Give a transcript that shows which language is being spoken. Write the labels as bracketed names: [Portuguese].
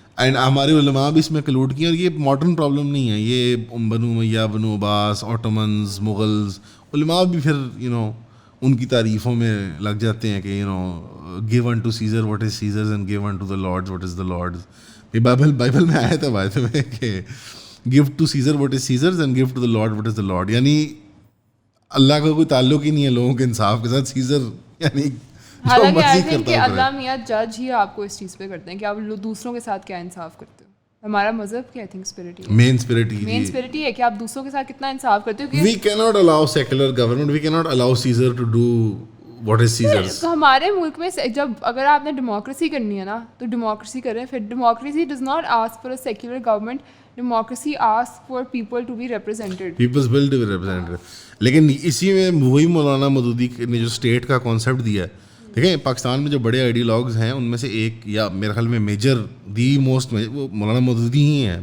[Urdu] And ہمارے علماء بھی اس میں کلوڈ کیے, اور یہ ماڈرن پرابلم نہیں ہے, یہ بنو امیہ, بنو عباس, آٹومنز, مغلز, علماء بھی پھر ان کی تعریفوں میں لگ جاتے ہیں کہ [English] give unto Caesar what is Caesar's and give unto the Lords what is the Lord's. [Urdu] Bible میں آیا تھا بات میں کہ [English] give to Caesar what is Caesar's and give to the Lord what is the Lord. [Urdu] یعنی اللہ کا کوئی تعلق ہی نہیں ہے لوگوں کے انصاف کے ساتھ. سیزر یعنی حالانکہ [English] I think [Urdu] کہ اللہ میاں جج ہی آپ کو اس چیز پہ کرتے ہیں کہ آپ دوسروں کے ساتھ کیا انصاف کرتے ہو. ہمارا مذہب کیا ہے, مین اسپرٹ ہی ہے کہ آپ دوسروں کے ساتھ کتنا انصاف کرتے ہو. [English] We cannot allow secular government, we cannot allow Caesar to do what is Caesar's. [Urdu] ہمارے ملک میں جب اگر آپ نے ڈیموکریسی کرنی ہے نا تو ڈیموکریسی کریں. [English] پھر democracy does not ask for a secular government, democracy ask for people to be represented, people's will to be represented. [Urdu] لیکن اسی میں وہی مولانا مودودی نے جو اسٹیٹ کا کانسیپٹ دیا ہے, دیکھیں پاکستان میں جو بڑے آئیڈیالوگز ہیں ان میں سے ایک, یا میرے خیال میں میجر, دی موسٹ, وہ مولانا مودودی ہی ہیں.